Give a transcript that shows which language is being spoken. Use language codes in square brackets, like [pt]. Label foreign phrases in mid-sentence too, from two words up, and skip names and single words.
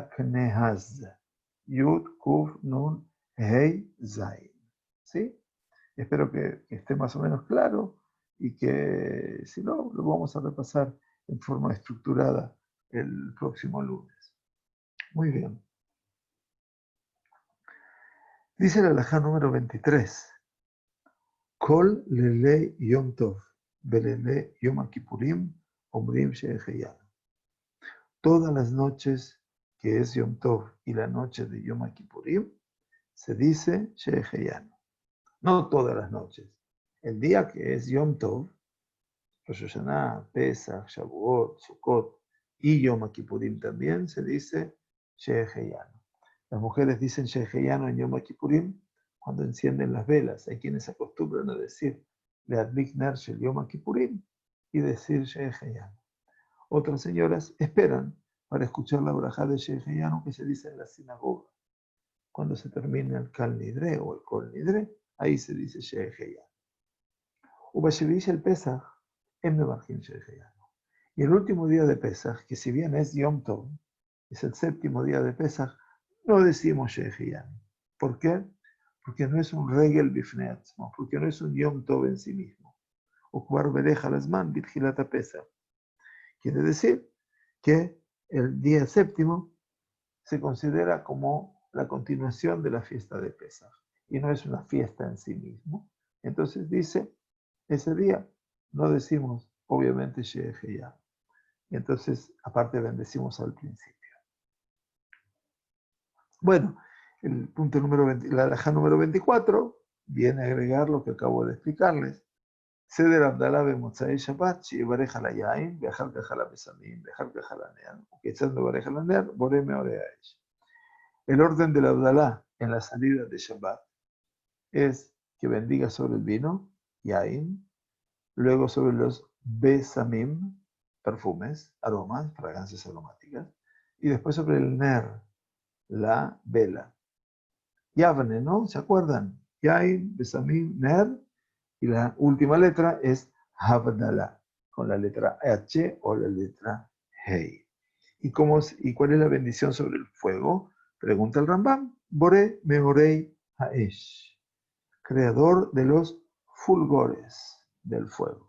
[he] יקנה״ז. יוד, קוף, נון, הא, זין. ¿Sí? [es] Espero que esté más o menos claro y que si no, lo vamos a repasar en forma estructurada el próximo lunes. Muy bien. Dice la halajá número 23. [he] כל לילי יום טוב, ובליל יום כיפורים, אומרים שהחיינו. [es] Todas las noches que es Yom Tov y la noche de Yom Kippurim, se dice she'eheyanu. No todas las noches. El día que es Yom Tov, Rosh Hashanah, Pesach, Shavuot, Sukkot y Yom Kippurim también se dice she'eheyanu. Las mujeres dicen she'eheyanu en Yom Kippurim cuando encienden las velas. Hay quienes se acostumbran a decir [he] להדליק נר של יום כיפורים [es] y decir she'eheyanu. Otras señoras esperan para escuchar la brajá de she'eheyanu que se dice en la sinagoga. Cuando se termina el Kal Nidre o el Kol Nidre, ahí se dice she'eheyanu. [he] ובשביעי של פסח, אין מברכים שהחיינו. [es] Y el último día de Pesach, que si bien es Yom Tov, es el séptimo día de Pesach, no decimos she'eheyanu. ¿Por qué? Porque no es un [he] רגל בפני עצמו, [es] porque no es un Yom Tov en sí mismo. [he] או כבר בירך לזמן בתחילת פסח. [es] Quiere decir que el día séptimo se considera como la continuación de la fiesta de Pesach y no es una fiesta en sí mismo. Entonces dice, ese día no decimos obviamente she'eheyanu. Y entonces, aparte, bendecimos al principio. Bueno, el punto número 20, la halajá número 24 viene a agregar lo que acabo de explicarles. [he] סדר הבדלה במוצאי שבת, שיברך על היין, ואחר כך על הבשמים, ואחר כך על הנר, וכיצד מברך על הנר, בורא מאורי האש. [es] El orden del Abdalá en la salida de Shabbat es que bendiga sobre el vino, yain, luego sobre los besamim, perfumes, aromas, fragancias aromáticas, y después sobre el ner, la vela. Yavne, ¿no? ¿Se acuerdan? [he] יין, בשמים, נר, [es] y la última letra es Havdalah, con la letra H o la letra Hei. ¿Y cuál es la bendición sobre el fuego? Pregunta el Rambam. [he] בורא מאורי האש, [es] creador de los fulgores del fuego.